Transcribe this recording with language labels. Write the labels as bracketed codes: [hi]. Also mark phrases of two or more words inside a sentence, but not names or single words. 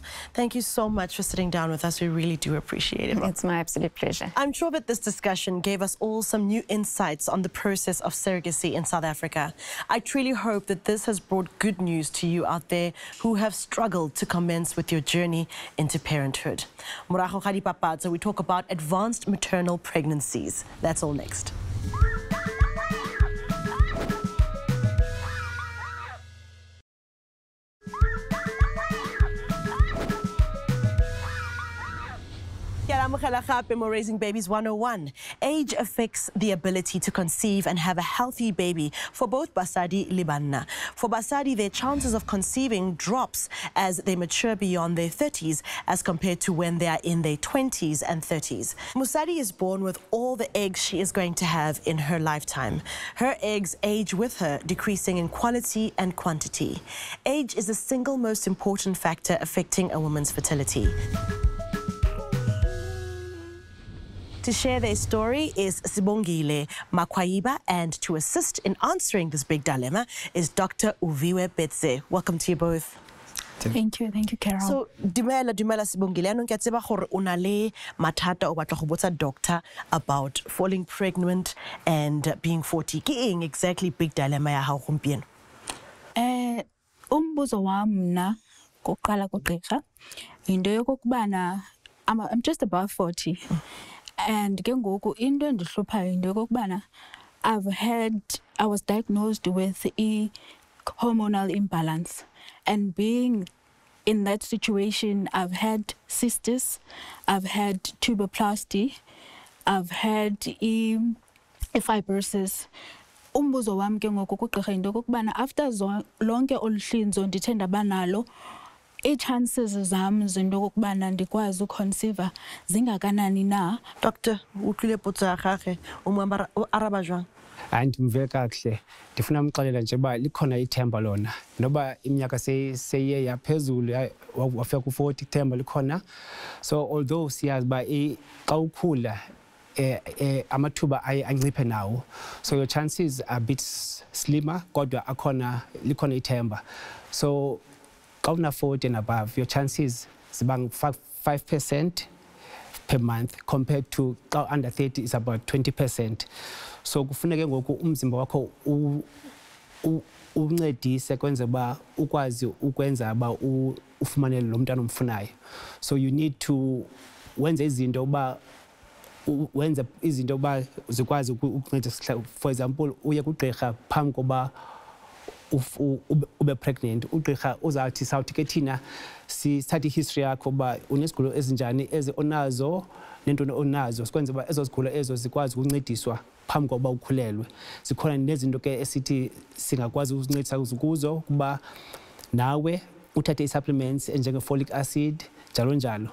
[en] Thank you so much for sitting down with us. We really do appreciate it. It's my absolute pleasure. I'm sure that this discussion gave us all some new insights on the process of surrogacy in South Africa. I truly hope that this has brought good news to you out there who have struggled to commence with your journey into parenthood. [st] Morago ga dipapatso, [en] we talk about advanced maternal pregnancies. That's all next. Raising Babies 101. Age affects the ability to conceive and have a healthy baby for both [st] basadi le banna. [en] For basadi, their chances of conceiving drops as they mature beyond their 30s as compared to when they are in their 20s and 30s. Musadi is born with all the eggs she is going to have in her lifetime. Her eggs age with her, decreasing in quality and quantity. Age is the single most important factor affecting a woman's fertility. To share their story is Sibongile Makwaiba, and to assist in answering this big dilemma is Dr. Uviwe Betse. Welcome to you both. Thank you, Carol. So, [st] dumela Sibongile, anong ke tseba gore una le mathata o batla go botsa doctor [en] about falling pregnant and being 40. [st] Ke eng [en] exactly big dilemma [st] ya hao gompieno? [xh] Umbuzo wami mna koqala kugqirha into yokubana [en] I'm just above 40. And [xh] ke ngoku into endihluphayo into yokubana [en] I was diagnosed with a hormonal imbalance, and being in that situation I've had cystis, I've had tuberplasty, I've had a fibrosis. [xh] Umbuzo wami ke ngoku kugqirha into yokubana after lonke olu hlinzo ndithe ndaba nalo, chances zam zinto kokubana ndikwazi uconceive zingakanani na? Doctor, utlile potso ya gage o mo araba jwang? Andimve kakuhle. Ndifuna umxelela nje uba likhona ithemba lona. Noba iminyaka seyiye yaphezulu wafika ku-40 ithemba likhona. So although siyazi uba xa ukhula amathuba anciphe nawo. [en] So your chances are a bit slimmer [xh] kodwa likhona ithemba. [en] So Una 40 and above, your chances is about 5% per month compared to under 30 is about 20%. [xh] So kufuneka ngoku umzimba wakho uncedise kwenze ba ukwazi ukwenza ba ufumanele lo mntana omfunayo. [en] So you need to [xh] wenza izinto ba zikwazi ukuncedisa. [en] For example, [xh] uye kugqirha phambi koba ube pregnant, ugqirha uzawuthi sawuthi ke thina sithathe history yakho ba unesigulo ezinjani onazo nento onazo, sikwenze ba ezo zigulo ezo zikwazi ukuncediswa phambi koba ukhulelwe. Zikhona nezinto ke esithi singakwazi ukuncedisa kuzo kuba nawe uthathe i-supplements njenge- [en] folic acid [xh] njalo njalo.